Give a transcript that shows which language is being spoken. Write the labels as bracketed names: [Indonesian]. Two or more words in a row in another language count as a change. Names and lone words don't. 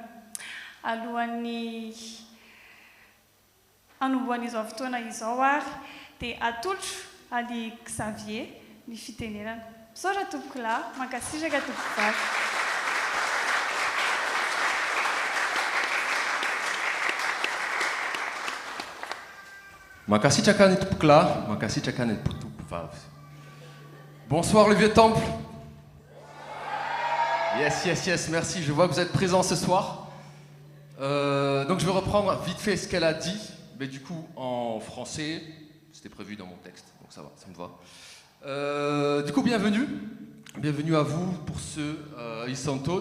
[Malagasy] Alohan'ny anomboan'izao fotoana izao ary dia atolotro Ali Xavier ny fitenenana. Misaotra tompoko lahy, mankasitraka tompoko vavy. Mankasitraka ny tompoko lahy, mankasitraka ny tompoko vavy. [French] Bonsoir le vieux temple. [English] Yes, yes, yes, [French] merci. Je vois que vous êtes présents ce soir. Donc je vais reprendre vite fait ce qu'elle a dit, mais du coup en français, c'était prévu dans mon texte, donc ça va, ça me va. Du coup, bienvenue à vous pour ce Isantone.